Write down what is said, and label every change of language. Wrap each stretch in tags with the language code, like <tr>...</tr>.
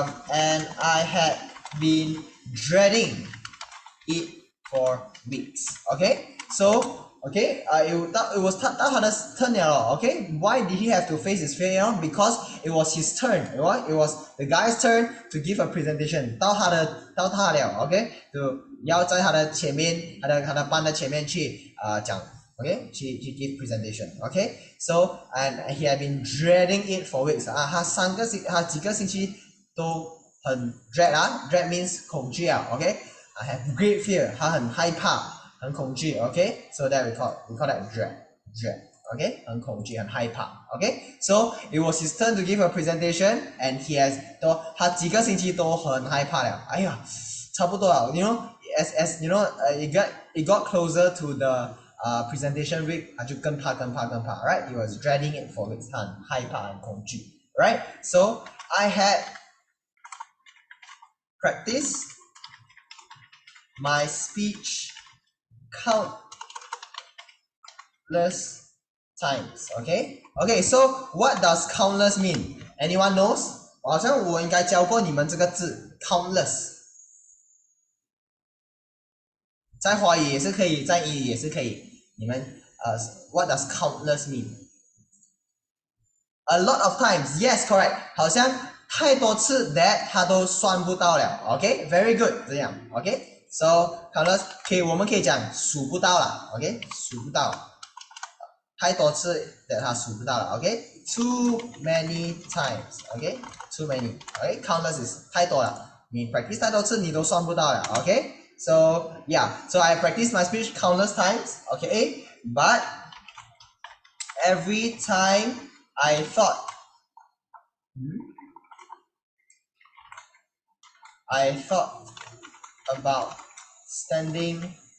<en>And I had been dreading it for weeks. Okay, so okay, it was</en> <zh>到他的</zh> <en>turn 了 Okay, why did he have to face his fear? Because it was his turn. Right? It was the guy's turn to give a presentation.</en> <zh>到他了 Okay, 就要在他的前面，他的班的前面去讲。</zh> <en>Okay, to give presentation. Okay, so and he had been dreading it for weeks.</en> <zh>他几个星期都很</zh> <en>dread dread means</en> <zh>恐惧</zh> <en>Okay, I have great fear.</en> <zh>他很害怕，很恐惧 Okay,</zh> <en>so that we call that dread. Okay,</en> <zh>很恐惧，很害怕</zh> <en>Okay, so it was his turn to give a presentation, and</en> <zh>他几个星期都很害怕了。哎呀，差不多了。</zh> <en>You know, as you know, it got closer to the presentation week,</en> <zh>他就更怕</zh> <en>right? He was dreading it for weeks,</en> <zh>他很害怕，很恐惧</zh> <en>right? So I had practiced my speech countless times. Okay, so what does countless mean? Anyone knows?</en> <zh>好像我应该教过你们这个字 countless， 在华语也是可以，在英语也是可以。你们</zh> <en>what does countless mean? A lot of times, yes, correct.</en> <zh>好像太多次 that 它都算不到了 Okay,</zh> <en>very good.</en> <zh>这样 Okay, so countless 我们可以讲数不到了 Okay, 数不到，太多次 that 它数不到了 Okay,</zh> <en>too many times. Okay, too many. Okay, countless is</en> <zh>太多了，你</zh> <en>practice</en> <zh>太多次你都算不到了</zh> <en>Okay, so yeah, so I practiced my speech countless times. Okay, but every time I thought about standing</en>